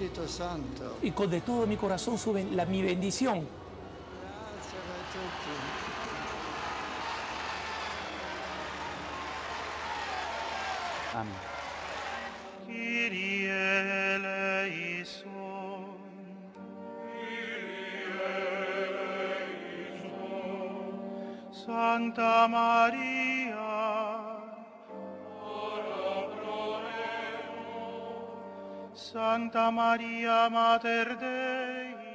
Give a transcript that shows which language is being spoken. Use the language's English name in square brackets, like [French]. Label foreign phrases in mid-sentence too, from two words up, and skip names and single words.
[Spanish] Santo. Y con de todo mi corazón mi bendición. [Italian] Grazie a tutti. [Spanish] Amén. [Greek] Kyrie eleison. [Latin] Santa Maria, Santa Maria Mater Dei,